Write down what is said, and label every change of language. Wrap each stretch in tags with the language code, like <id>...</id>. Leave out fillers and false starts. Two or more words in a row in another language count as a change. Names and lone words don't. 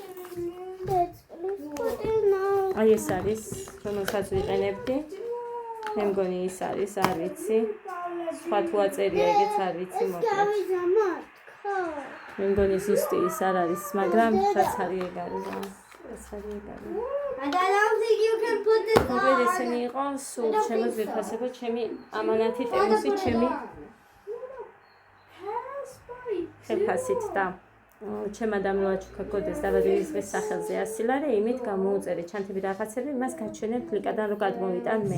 <ka>აი ეს არის, რომელსაც ვიყენებდი. მე მგონი ის არის, არ ვიცი. სხვა თუ აწერია, ეგეც არ ვიცი ეს მოკლედ. გავი ზამოთ. ხო. მე მგონი ზუსტი ის არ არის, მაგრამ რაც არის ეგ არის რა. ეს არის ეგ არის.</ka> <en>And I don't think you can put this</en> <ka>მოკლედ ესენი იყო სულ ჩემო ძვირფასებო, ჩემი ამანათი ტემუსი, ჩემი ხელფასით და ჩემ ადამიანმა ჩუქა კოდეს დაბადების დღის სახელზე 100 ლარი, იმით გამოუწერე ჩანთები რაღაცები, იმას გაჩვენებ კლიკადან რომ გადმოვიტან მე.</ka>